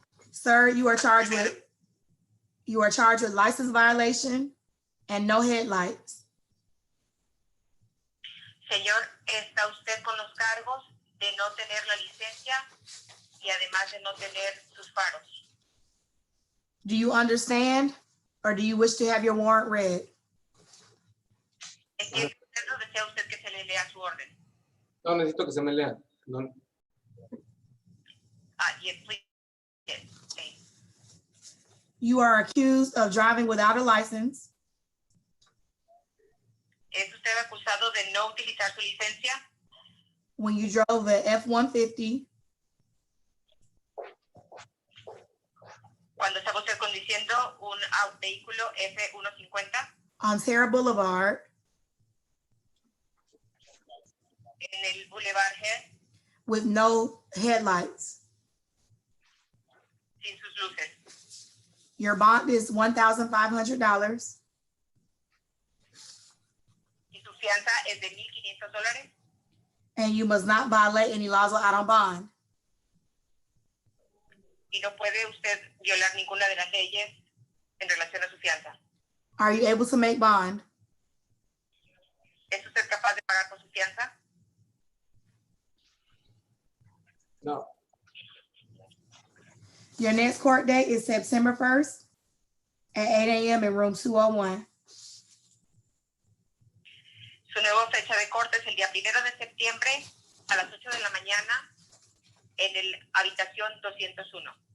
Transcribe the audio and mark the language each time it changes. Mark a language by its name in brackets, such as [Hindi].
[English] Sir, you are charged with license violation and no headlights. [Spanish] Señor, está usted con los cargos de no tener la licencia y además de no tener sus faros. [English] Do you understand or do you wish to have your warrant read? [Spanish] ¿Entiende usted o desea usted que se le lea su orden? No, necesito que se me lea. No. [English] Yes, please. Yes, please. You are accused of driving without a license [Spanish] ¿Es usted acusado de no utilizar su licencia [English] when you drove a F-150 [Spanish] cuando estaba usted conduciendo un vehículo F-150 [English] on Terra Boulevard [Spanish] en el Boulevard Head [English] with no headlights? [Spanish] sin sus luces? [English] Your bond is $1,500 [Spanish] Y su fianza es de $1,500 [English] and you must not violate any laws out on bond. [Spanish] y no puede usted violar ninguna de las leyes en relación a su fianza. [English] Are you able to make bond? [Spanish] ¿Es usted capaz de pagar por su fianza? [English] No. Your next court date is September 1st at 8 a.m. in room 201. [Spanish] Su nueva fecha de corte es el día 1 de septiembre a las 8 de la mañana en el habitación 201.